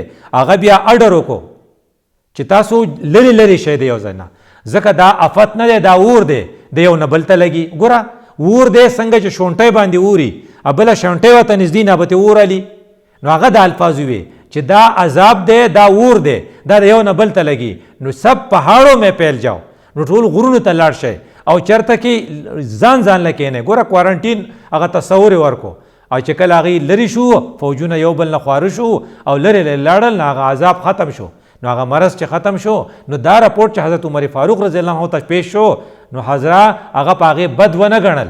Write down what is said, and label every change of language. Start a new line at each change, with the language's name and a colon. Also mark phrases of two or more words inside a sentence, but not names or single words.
Pashto: هغه بیا اډر وکړو چې تاسو لرې لرې شئ د یو ځای نه، ځکه دا افت نه دی، دا اور دی، د یو نه بل ته لګي. ګوره اور دی څنګه چې شونټۍ باندې اوري، بله شونټۍ ورته نږدې نه به ترې اور علي. نو هغه دا الفاظ ووی چې دا عذاب دی، دا اور دی، دا د یو نه بل ته لګي.
Urdu: نو سب پهاړو میں پھیل جاؤ،
Pashto: نو ټول غرونو ته لاړ شئ او چېرته کې ځان له کښېنئ. ګوره کوارنټین هغه تصور یې ورکو، او چې کله هغې لرې شو فوجونه یو بل نه خواره شو او لرې لاړل، نو هغه عذاب ختم شو. نو هغه مرض چې ختم شو، نو دا رپورټ چې حضرت عمر فاروق رضی الله عنه ته پیش شو، نو حضره هغه په هغې بد ونه ګڼل.